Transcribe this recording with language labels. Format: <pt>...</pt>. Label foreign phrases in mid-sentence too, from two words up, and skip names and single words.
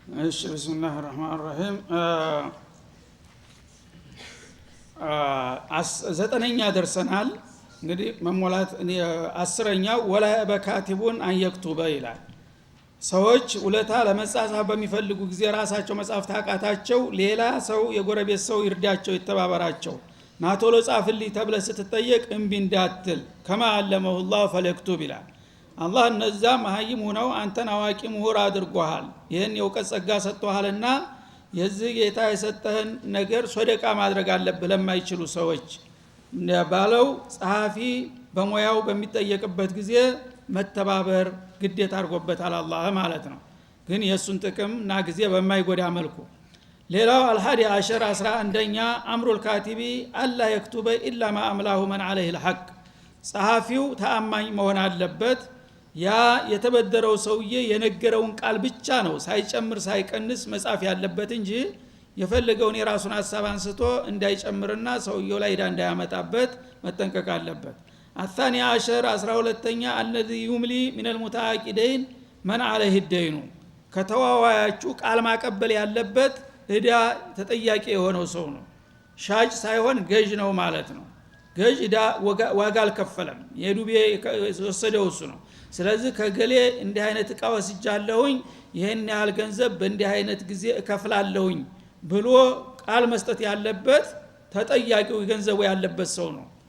<ar>بسم الله الرحمن الرحيم</ar> <am>ዘጠነኛ ደርሰናል እንግዲህ መሞላት አስረኛው</am> <ar>ولا بكاتب أن يكتب</ar> <am>ይላል። ሰዎች ውለታ ለመጻጻፍ በሚፈልጉ ጊዜ ራሳቸው መጻፍ ታቃታቸው ሌላ ሰው የጎረቤት ሰው ይርዳቸው ይተባበራቸው ናቶሎ ጻፍልኝ ተብለ ስትጠየቅ እምቢ እንዳትል</am> <ar>كما علمه الله فليكتب</ar> <am>ይላል። አላህ እነዛ መሃይም ሆነው አንተን አዋቂ ምሁር አድርጎሃል ይሄን የውቀት ጸጋ ሰጥቶሃልና የዚህ ጌታ የሰጠህን ነገር ሶደቃ ማድረግ አለብህ ለማይችሉ ሰዎች ባለው ጸሐፊ በሞያው በሚጠየቅበት ጊዜ መተባበር ግዴታ አድርጎበታል አላህ ማለት ነው። ግን የሱን ጥቅም እና ጊዜ በማይጎዳ መልኩ ሌላው</am> <ar>الحادي عشر</ar> <am>11ኛ</am> <ar>أمر الكاتب ألا يكتب إلا ما أملاه من عليه الحق</ar> <am>ጸሐፊው ተአማኝ መሆን አለበት። ያ የተበደረው ሰውዬ የነገረውን ቃል ብቻ ነው ሳይጨምር ሳይቀንስ መጻፍ ያለበት እንጂ የፈለገውን የራሱን ሐሳብ አንስቶ እንዳይጨምርና ሰውየው ላይ እንዳያመጣበት መጠንቀቅ አለበት።</am> <ar>الثاني عشر</ar> <am>12ኛ</am> <ar>الذي يملي من المتعاقدين من عليه الدين</ar> <am>ከተዋዋያቹ ቃል ማቀበል ያለበት እዳ ተጠያቂ የሆነው ሰው ነው። ሻጭ ሳይሆን ገዥ ነው ማለት ነው። ገዥ እዳ ዋጋ አልከፈለም የዱቤ ወሰደው እሱ ነው። ስለዚህ ከገሌ እንዲህ አይነት እቃ ወስጃለሁኝ ይሄን ያህል ገንዘብ በእንዲህ አይነት ጊዜ እከፍላለሁኝ ብሎ ቃል መስጠት ያለበት ተጠያቂው ገንዘቡ ያለበት ሰው ነው</am>